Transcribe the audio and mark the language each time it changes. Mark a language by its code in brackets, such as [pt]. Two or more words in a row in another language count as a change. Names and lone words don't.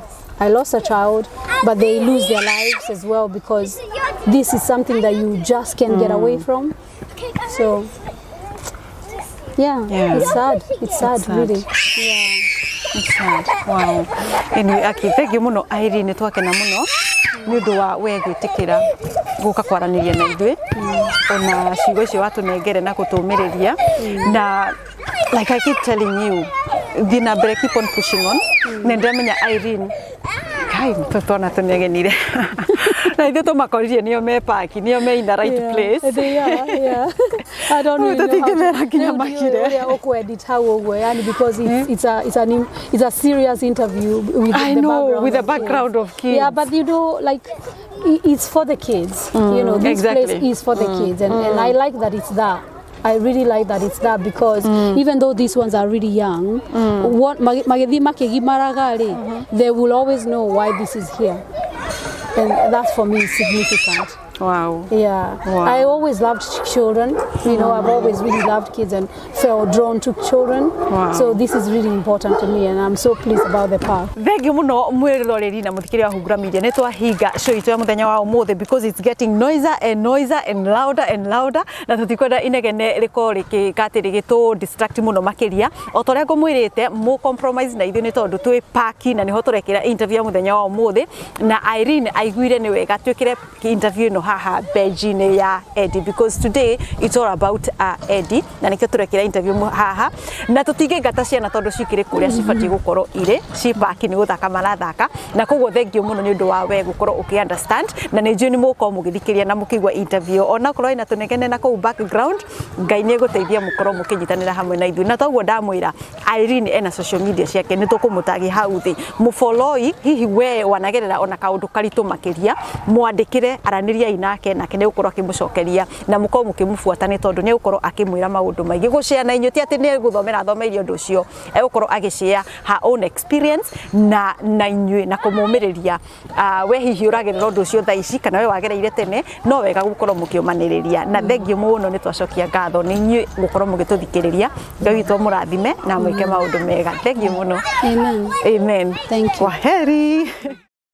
[en] I lost a child, but they lose their lives as well, because this is something that you just can't get away from. So yeah. It's sad. It's sad, really. Yeah. It's sad. Wow. Anyway, thank you [ki] muno Irene, twakena muno ni undu wa we gwitikira guka kwaraniria na ithui ona ciugo icio watunengere na gutumiriria na [en] like I keep telling you, [ki] thina mbere, [en] keep on pushing on. [ki] Nendamenya Irene kai tutona tunegenire na ithu tumakoririe nio me park nio me [en] in the right place. They are, yeah. I don't know because it's a serious interview with the background of kids. Yeah, but it's for the kids. This place is for the kids, and I like that it's that. I really like that it's that, because even though these ones are really young, they will always know why this is here, and that for me is significant. Wow. Yeah. Wow. I always loved children. I've always really loved kids and felt drawn to children. Wow. So this is really important to me, and I'm so pleased about the path. Thank you [ki] muno mwiroreri na muthikiri wa Hungura Media. Nitwahinga show itu ya muthenya wa umuthi [en] because it's getting noisier and louder and louder. [ki] Na tutikwenda inegene riko rikikatiri gitu distract muno makiria. Otoria ngumwirite mu compromise na ithu ni tondu twi park na niho turekira interview ya muthenya wa umuthi, na Irene aiguire ni wega twikire interview no haha bejine ya Eddy, [en] because today it's all about Eddy, [ki] na nikio turekira interview haha na tutige ngata ciana tondu cikire kuria cibati gukoro ire cipaki ni guthaka marathaka, na koguo [en] thank you [ki] muno ni undu wa we gukoro uki understand, na ni njui ni muko mugithikiria na mukigwa interview ona korwo ina tunegene na ko background. Ngai ni guteithia mukoro mukinyitanira hamwe na ithu, na toguo ndamwira Irene ena [en] social media [ki] ciake ni tukumutagi hau thi mu follow hihi we wanagerera ona kaundu karitu makiria mwandikire araniria nake nake ni gukorwo akimucokeria na muko mukimufuata ni tondu ni gukorwo akimwira maundu maingi gucia na inyu ti ati ni guthomera thomeirio ndu cio gukorwo agishare [en] her own experience [ki] na inyu na kumumiriria we hihi uragerera ndu cio thaici kana we wagereire tene no wega gukorwo mukiumaniriria na [en] thank you [ki] muno ni twacokia ngatho ni inyu gukorwo mugituthikiriria Ngai witũ mũrathime na mwike maundu mega. [en] Thank you muno. Amen. Amen. Thank you. [sw] Kwaheri.